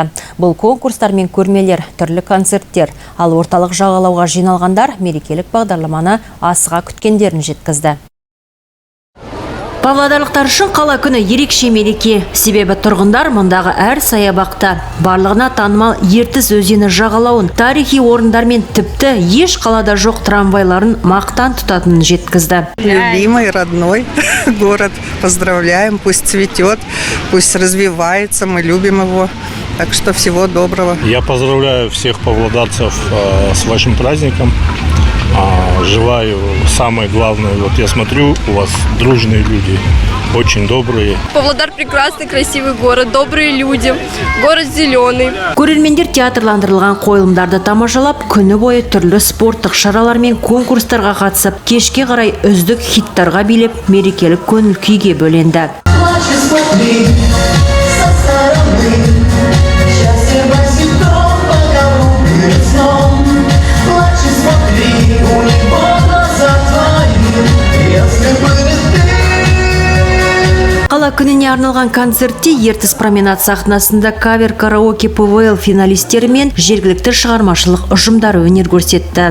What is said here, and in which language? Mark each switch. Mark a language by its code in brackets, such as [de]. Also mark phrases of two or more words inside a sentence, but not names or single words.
[kk] Бұл конкурстар мен көрмелер, түрлі концерттер, ал орталық жағалауға жиналғандар мерекелік бағдарламаны асыға күткендерін жеткізді. Павлодарлықтар үшін қала күні ерекше мереке. Себебі тұрғындар мұндағы әр саябақта барлығына танымал Ертіс өзені жағалауын, тарихи орындар мен тіпті еш қалада жоқ трамвайларын мақтан тұтатынын жеткізді. [ru] Любимый, родной город. Поздравляем, пусть цветет, пусть развивается, мы любим его. Так что всего доброго. Я поздравляю всех павлодарцев с вашим праздником. Желаю, самое главное, вот я смотрю, у вас дружные люди, очень добрые. Павлодар прекрасный, красивый город, добрые люди, город зеленый. [kk] Көрермендер театрландырылған қойылымдарды тамашалап, күні бойы түрлі спорттық шаралар мен конкурстарға қатысып, кешке қарай үздік хиттарға билеп, мерекелік көңіл күйге бөленді. Қала күніне арналған концертте Ертіс променад сахнасында кавер караоке ПВЛ финалистері мен жергілікті шығармашылық ұжымдары өнер көрсетті.